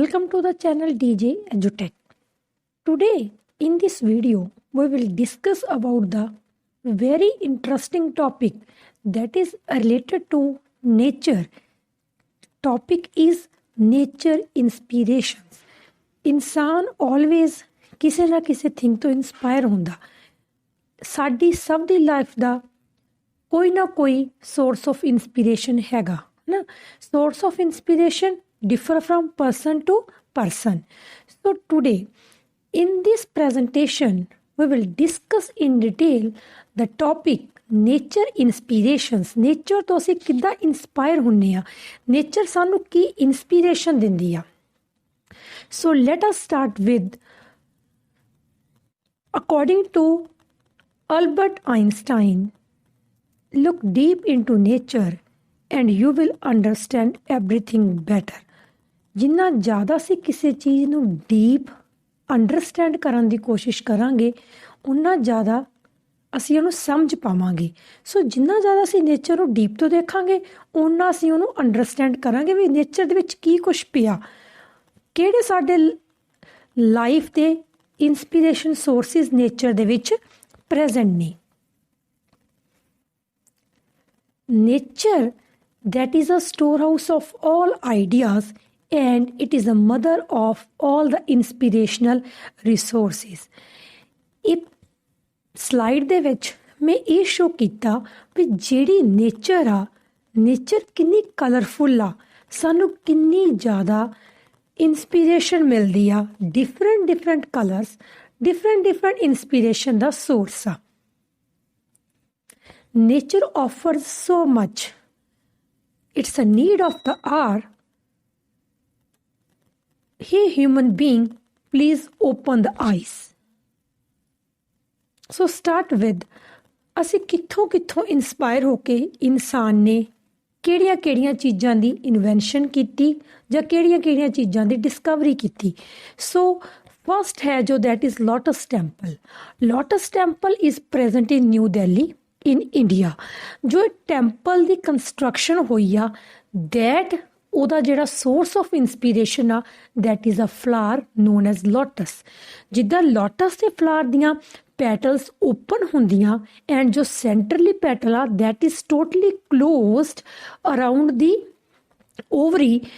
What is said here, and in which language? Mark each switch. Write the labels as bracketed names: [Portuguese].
[English] to the channel DJ EduTech. Today in this video we will discuss about the very interesting topic that is related to nature. Topic is nature inspirations. [Punjabi] इंसान always ਕਿਸੇ ਨਾ ਕਿਸੇ thing ਤੋਂ inspire ਹੁੰਦਾ। ਸਾਡੀ ਸਭ ਦੀ life ਦਾ ਕੋਈ ਨਾ ਕੋਈ [English] source of inspiration [Punjabi] ਹੈਗਾ ਨਾ। [English] Source of inspiration differ from person to person. So today in this presentation we will discuss in detail the topic nature inspirations. [Punjabi] Nature ਤੋਂ ਅਸੀਂ ਕਿੱਦਾਂ ਇੰਸਪਾਇਰ ਹੁੰਨੇ ਆ, nature ਸਾਨੂੰ ਕੀ ਇੰਸਪੀਰੇਸ਼ਨ ਦਿੰਦੀ ਆ। [English] So let us start with, according to Albert Einstein, look deep into nature and you will understand everything better. [Punjabi] ਜਿੰਨਾ ਜ਼ਿਆਦਾ ਅਸੀਂ ਕਿਸੇ ਚੀਜ਼ ਨੂੰ ਡੀਪ ਅੰਡਰਸਟੈਂਡ ਕਰਨ ਦੀ ਕੋਸ਼ਿਸ਼ ਕਰਾਂਗੇ ਉਨਾ ਜ਼ਿਆਦਾ ਅਸੀਂ ਉਹਨੂੰ ਸਮਝ ਪਾਵਾਂਗੇ। ਸੋ ਜਿੰਨਾ ਜ਼ਿਆਦਾ ਅਸੀਂ ਨੇਚਰ ਨੂੰ ਡੀਪ ਤੋਂ ਦੇਖਾਂਗੇ ਉਨਾ ਅਸੀਂ ਉਹਨੂੰ ਅੰਡਰਸਟੈਂਡ ਕਰਾਂਗੇ ਵੀ ਨੇਚਰ ਦੇ ਵਿੱਚ ਕੀ ਕੁਛ ਪਿਆ, ਕਿਹੜੇ ਸਾਡੇ ਲਾਈਫ ਦੇ ਇੰਸਪੀਰੇਸ਼ਨ ਸੋਰਸਿਸ ਨੇਚਰ ਦੇ ਵਿੱਚ ਪ੍ਰੈਜ਼ੈਂਟ ਨੇ। [English] Nature that is a storehouse of all ideas and it is a mother of all the inspirational resources. [Punjabi] ਇਹ ਸਲਾਈਡ ਦੇ ਵਿੱਚ ਮੈਂ ਇਹ ਸ਼ੋ ਕੀਤਾ ਵੀ ਜਿਹੜੀ ਨੇਚਰ ਆ, ਨੇਚਰ ਕਿੰਨੀ ਕਲਰਫੁੱਲ ਆ, ਸਾਨੂੰ ਕਿੰਨੀ ਜ਼ਿਆਦਾ ਇੰਸਪੀਰੇਸ਼ਨ ਮਿਲਦੀ ਆ। [English] Different colours different inspiration ਦਾ source ਆ। Nature offers so much, it's a need of the hour. Hey human being, please open the eyes. So start with, [Punjabi] ਅਸੀਂ ਕਿੱਥੋਂ ਇੰਸਪਾਇਰ ਹੋ ਕੇ ਇਨਸਾਨ ਨੇ ਕਿਹੜੀਆਂ ਚੀਜ਼ਾਂ ਦੀ ਇਨਵੈਂਸ਼ਨ ਕੀਤੀ ਜਾਂ ਕਿਹੜੀਆਂ ਚੀਜ਼ਾਂ ਦੀ ਡਿਸਕਵਰੀ ਕੀਤੀ। [English] So first ਹੈ ਜੋ that is Lotus Temple. Lotus Temple is present in New Delhi in India. [Punjabi] ਜੋ ਟੈਂਪਲ ਦੀ ਕੰਸਟਰਕਸ਼ਨ ਹੋਈ ਆ ਦੈਟ ਉਹਦਾ ਜਿਹੜਾ ਸੋਰਸ ਆਫ ਇੰਸਪੀਰੇਸ਼ਨ ਆ [English] That is a flower known as lotus. [Punjabi] ਜਿੱਦਾਂ ਲੋਟਸ ਦੇ ਫਲਾਰ ਦੀਆਂ ਪੈਟਲਸ ਓਪਨ ਹੁੰਦੀਆਂ ਐਂਡ ਜੋ ਸੈਂਟਰਲੀ ਪੈਟਲ ਆ [English] That is totally closed around the ovary.